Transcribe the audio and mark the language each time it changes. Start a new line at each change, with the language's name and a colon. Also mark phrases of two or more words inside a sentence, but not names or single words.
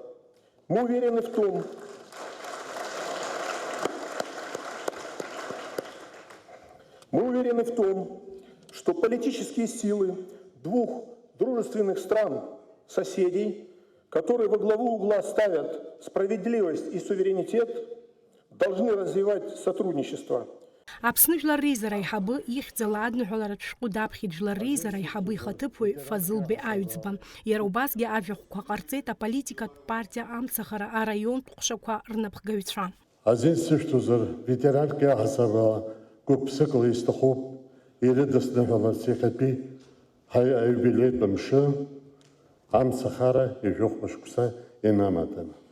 Russian: Мы уверены в том, что политические силы двух дружественных стран-соседей, которые во главу угла ставят справедливость и суверенитет, должны развивать сотрудничество.
Abkhazian: Аԥсны жәлар реизара аиҳабы ихьӡала адныҳәаларатә шәҟәы даԥхьеит жәлар реизара аиҳабы ихаҭыԥуаҩ Фазыл Беаҩӡба. Иара убасгьы ажәахәқәа ҟарҵеит аполитикатә партиа Амцахара араионтә ҟәшақәа рнапхгаҩцәа. Азин сышәҭозар, ветеранк иаҳасабала гәык-ԥсыкала исҭахуп ирыдысныҳәаларц иахьатәи аиубилеитә мшы Амцахара ижәохәа шықәса инаматын.